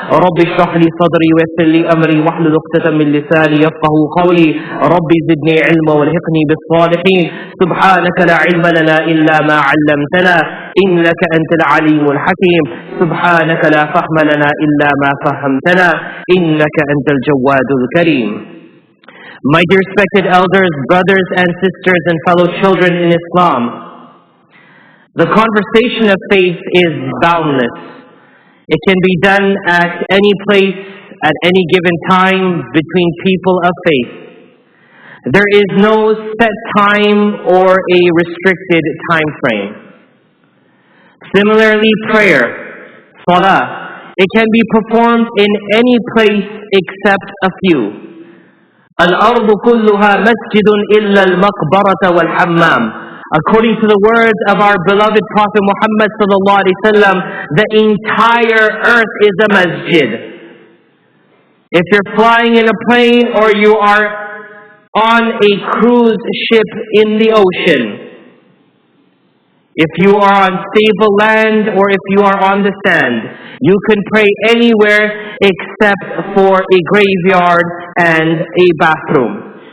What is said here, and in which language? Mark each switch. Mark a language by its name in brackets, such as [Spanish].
[Arabic] رب اشرح لي صدري ويسر لي أمري واحلل عقدة من لساني يفقه قولي. رب زدني علما والحقني بالصالحين. سبحانك لا علم لنا إلا ما علمتنا إنك أنت العليم الحكيم. سبحانك لا فهم لنا إلا ما فهمتنا إنك أنت الجواد الكريم. [English] My dear respected elders, brothers and sisters and fellow children in Islam, the conversation of faith is boundless. It can be done at any place, at any given time between people of faith. There is no set time or a restricted time frame. Similarly, prayer, salah, it can be performed in any place except a few. [Arabic] الأرض كلها مسجد إلا المقبرة والحمام. [English] According to the words of our beloved Prophet Muhammad sallallahu alaihi wasallam, the entire earth is a masjid. If you're flying in a plane or you are on a cruise ship in the ocean, if you are on stable land or if you are on the sand, you can pray anywhere except for a graveyard and a bathroom.